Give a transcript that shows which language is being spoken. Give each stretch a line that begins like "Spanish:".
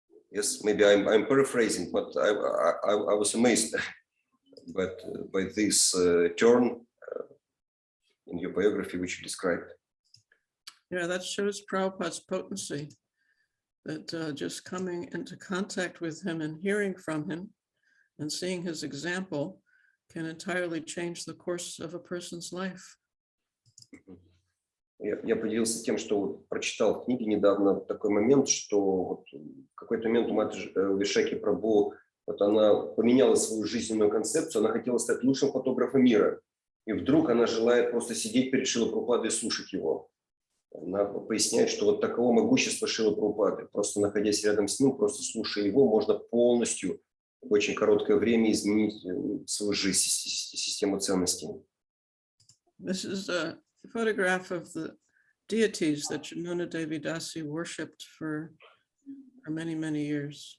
English: Yes, maybe I'm paraphrasing, but I was amazed by this turn in your biography, which you described. Yeah, that shows Prabhupada's potency, that just coming into contact with him and hearing from him and seeing his example can entirely change the course of a person's life.
Russian: Я поделился тем, что прочитал в книге недавно такой момент, что вот в какой-то момент у Матаджи Вишакхи Прабху, вот она поменяла свою жизненную концепцию, она хотела стать лучшим фотографом мира. И вдруг она желает просто сидеть перед Шрилой Прабхупадой и слушать его. Она поясняет, что вот таково могущество Шрилы Прабхупады. Просто находясь рядом с ним, просто слушая его, можно полностью в очень короткое время изменить свою жизнь, систему ценностей.
English: This is a photograph of the deities that Jamuna Devi Dasi worshipped for many, many years.